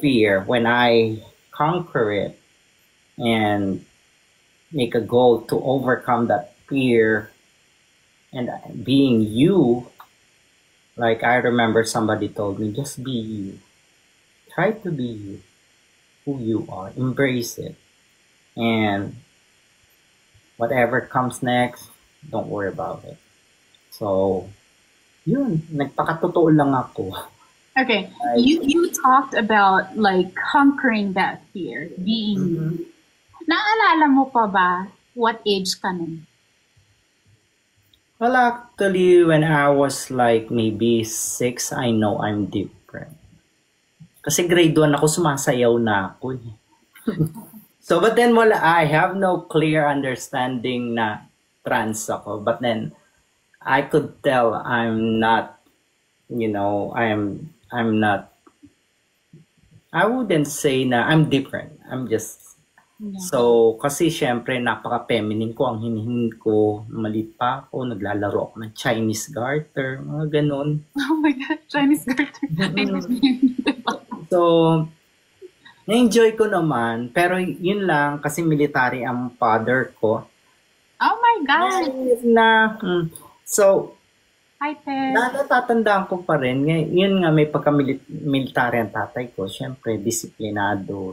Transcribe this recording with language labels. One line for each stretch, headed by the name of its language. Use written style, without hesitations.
English: fear, when I conquer it and make a goal to overcome that fear and being you, like I remember somebody told me, just be you. Try to be you, who you are. Embrace it. And whatever comes next, don't worry about it.
Filipino: So, yun, nagpakatotoo lang ako.
English: okay. Like, You talked about like conquering that fear, being mhm.
Filipino: you. Naalala mo pa ba
English: what age
Filipino: ka nun?
English: Well, actually, when I was like maybe 6, I know I'm different.
Filipino: Kasi grade 1 ako, sumasayaw na ako eh. So, but then wala,
English: I have no clear understanding
Filipino: na trans ako.
English: But then, I could tell I'm not, you know, I'm not, I wouldn't say na I'm different. I'm just, Yeah.
Filipino: so, kasi syempre, napaka-feminine ko. Ang hinihin ko, maliit pa ako, naglalaro ako ng Chinese garter, mga ganun.
English: Oh my God, Chinese garter. I don't know.
Filipino: So, na-enjoy ko naman, pero yun lang, kasi military ang father ko.
English: Oh my God. Na, so, Hi, Ted.
Filipino: natatandaan ko pa rin, yun nga may pagka-military ang tatay ko, syempre, disiplinado.